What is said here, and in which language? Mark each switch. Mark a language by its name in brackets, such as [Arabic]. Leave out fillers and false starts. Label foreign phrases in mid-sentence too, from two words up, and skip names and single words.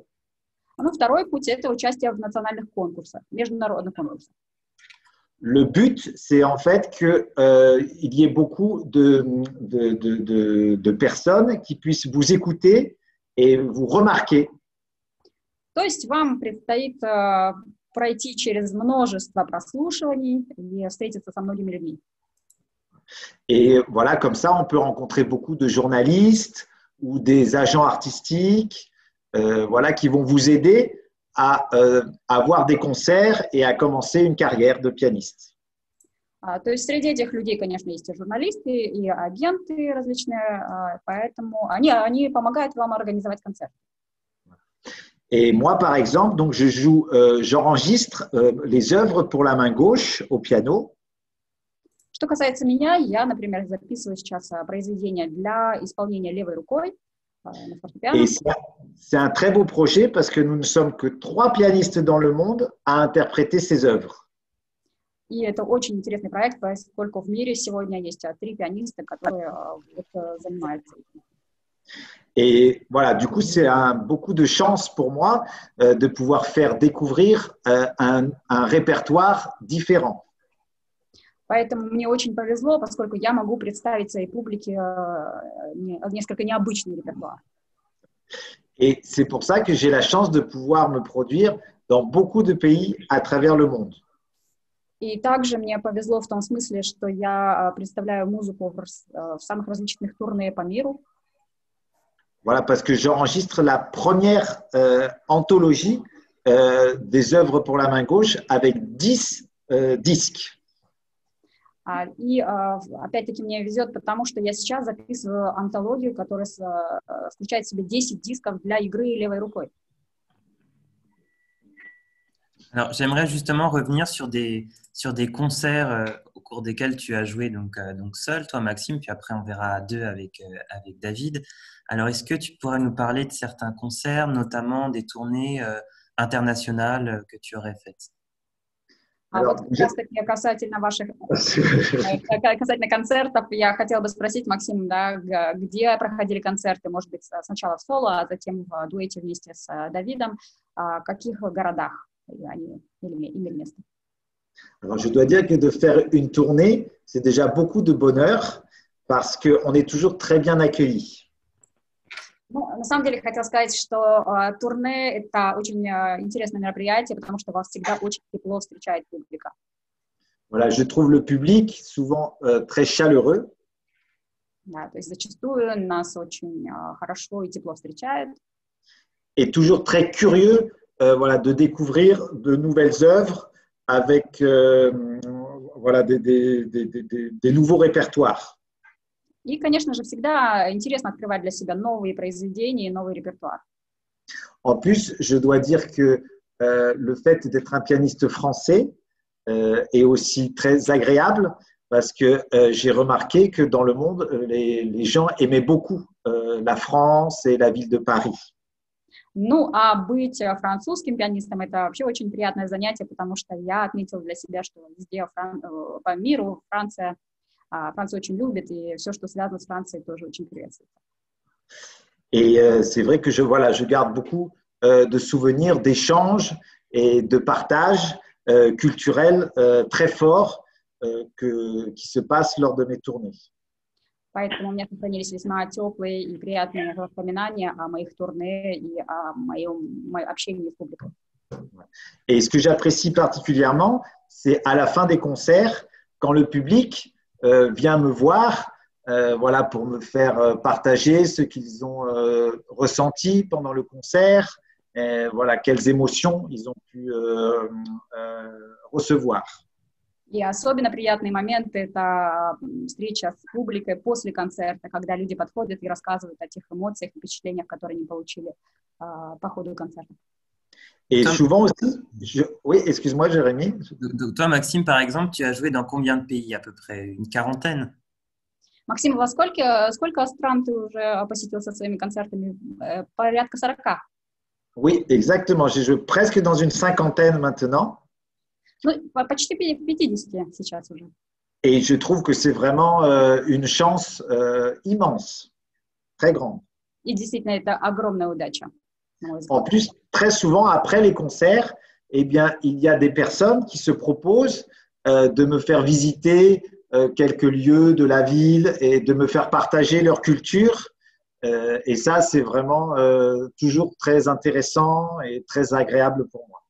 [Russian] Ну, второй путь – это участие в национальных конкурсах, международных конкурсах. [French] Le but, c'est en fait qu'il y ait beaucoup de personnes qui puissent vous écouter et vous remarquer. [Russian] То есть вам предстоит пройти через множество прослушиваний и встретиться со многими людьми. [French] Et voilà, comme ça, on peut rencontrer beaucoup de journalistes ou des agents artistiques, voilà, qui vont vous aider à avoir des concerts et à commencer une carrière de pianiste. [Russian] То есть среди этих людей, конечно, есть и журналисты, и агенты различные, поэтому они помогают вам организовать концерт. [French] Et moi, par exemple, donc j'enregistre les œuvres pour la main gauche au piano. [Russian] Что касается меня, я, например, записываю сейчас произведения для исполнения левой рукой на фортепиано. [French] Et c'est un très beau projet parce que nous ne sommes que 3 pianistes dans le monde à interpréter ces œuvres. [Russian] И это очень интересный проект, поскольку в мире сегодня есть 3 пианиста, которые занимаются этим. [French] Et voilà, du coup, c'est beaucoup de chance pour moi de pouvoir faire découvrir un répertoire différent. [Russian] Поэтому мне очень повезло, поскольку я могу представить своей публике несколько необычный репертуар. [French] Et c'est pour ça que j'ai la chance de pouvoir me produire dans beaucoup de pays à travers le monde. [Russian] И также мне повезло в том смысле, что я представляю музыку в самых различных турне по миру. [French] Voilà, parce que j'enregistre la première anthologie des œuvres pour la main gauche avec 10 disques. [Russian] И опять-таки мне везет, потому что я сейчас записываю антологию, которая включает в себя 10 дисков для игры левой рукой. [French] Alors, j'aimerais justement revenir sur des concerts au cours desquels tu as joué donc seul, toi Maxime, puis après on verra à deux avec David. Alors, est-ce que tu pourrais nous parler de certains concerts, notamment des tournées internationales que tu aurais faites? [Russian] Вот как раз таки касательно концертов, я хотела бы спросить, Максим, да, где проходили концерты, может быть, сначала в соло, а затем в дуэте вместе с Давидом, в каких городах они имели место? [French] Alors, je dois dire que de faire une tournée, c'est déjà beaucoup de bonheur parce qu'on est toujours très bien accueillis. [Russian] Ну, на самом деле, хотела сказать, что турне – это очень интересное мероприятие, потому что вас всегда очень тепло встречает публика. [French] Voilà, je trouve le public souvent très chaleureux. [Russian] Да, то есть зачастую нас очень хорошо и тепло встречают. [French] Et toujours très curieux voilà, de découvrir de nouvelles œuvres avec voilà, des nouveaux répertoires. [Russian] И, конечно же, всегда интересно открывать для себя новые произведения и новый репертуар. [French] En plus, je dois dire que le fait d'être un pianiste français est aussi très agréable parce que j'ai remarqué que dans le monde, les gens aimaient beaucoup la France et la ville de Paris. [Russian] Ну, а быть французским пианистом – это вообще очень приятное занятие, потому что я отметила для себя, что везде по миру Францию очень любит, и все, что связано с Францией, тоже очень приветствуется. [French] Et c'est vrai que je garde beaucoup de souvenirs, d'échanges et de partages culturels très forts qui se passent lors de mes tournées. [Russian] Поэтому у меня сохранились весьма теплые и приятные воспоминания о моих турне и о моем общении с публикой. [French] Et ce que j'apprécie particulièrement, c'est à la fin des concerts, quand le public vient me voir, voilà, pour me faire partager ce qu'ils ont ressenti pendant le concert, voilà, quelles émotions ils ont pu recevoir. [Russian] И особенно приятный момент – это встреча с публикой после концерта, когда люди подходят и рассказывают о тех эмоциях и впечатлениях, которые они получили по ходу концерта. [French] Et souvent aussi, oui, excuse-moi, Jérémy. Donc, toi, Maxime, par exemple, tu as joué dans combien de pays à peu près? Une quarantaine? [Russian] Максим, во сколько стран ты уже посетил со своими концертами? Порядка 40. [French] Oui, exactement. J'ai joué presque dans une cinquantaine maintenant. [Russian] Ну, почти 50 сейчас уже. [French] Et je trouve que c'est vraiment une chance immense, très grande. [Russian] И действительно, это огромная удача. [French] En plus, très souvent, après les concerts, eh bien, il y a des personnes qui se proposent de me faire visiter quelques lieux de la ville et de me faire partager leur culture. Et ça, c'est vraiment toujours très intéressant et très agréable pour moi.